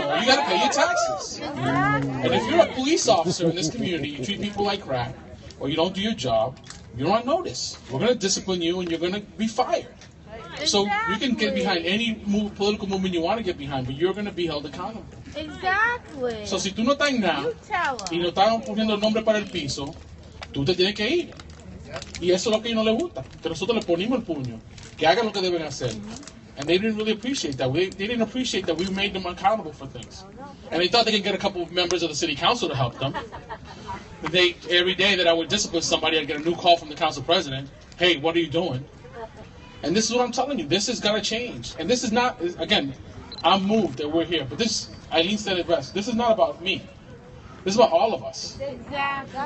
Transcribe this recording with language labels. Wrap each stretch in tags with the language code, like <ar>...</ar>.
<en>You got to pay your taxes. And if you're a police officer in this community, you treat people like crap, or you don't do your job, you're on notice. We're going to discipline you, and you're going to be fired. So you can get behind any political movement you want to get behind, but you're going to be held accountable. Exactly.</en> <es>So si tú no estás en nada y no estás poniendo el nombre para el piso, tú te tienes que ir. Y eso es lo que a ellos no les gusta, que nosotros les ponimos el puño, que hagan lo que deben hacer.</es> <en>And they didn't really appreciate that. They didn't appreciate that we made them accountable for things. And they thought they could get a couple of members of the city council to help them. Every day that I would discipline somebody, I'd get a new call from the council president. Hey, what are you doing? And this is what I'm telling you. This is going to change. And this is not, again, I'm moved that we're here. But this, Eileen said it best, this is not about me. This is about all of us. Exactly.</en>